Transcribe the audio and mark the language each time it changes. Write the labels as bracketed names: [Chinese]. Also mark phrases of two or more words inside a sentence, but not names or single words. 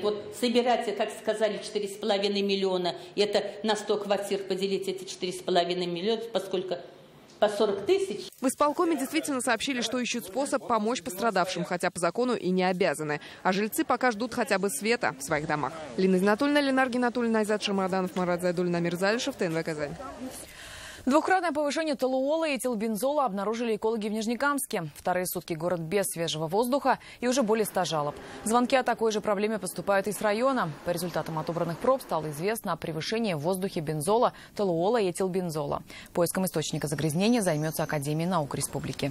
[Russian] Вот собирать, как сказали, 4,5 миллиона, это на 100 квартир поделить эти 4,5 миллиона, поскольку по 40 тысяч. В исполкоме действительно сообщили, что ищут способ помочь пострадавшим, хотя по закону и не обязаны. А жильцы пока ждут хотя бы света в своих домах. Лина Зинатуллина, Ленар Гинатуллина, Айзат Шамарданов, Марат Зайдуллин, Амир Залишев, ТНВ Казань. Двухкратное повышение толуола и этилбензола обнаружили экологи в Нижнекамске. Вторые сутки город без свежего воздуха и уже более 100 жалоб. Звонки о такой же проблеме поступают из района. По результатам отобранных проб стало известно о превышении в воздухе бензола, толуола и этилбензола. Поиском источника загрязнения займется Академия наук Республики.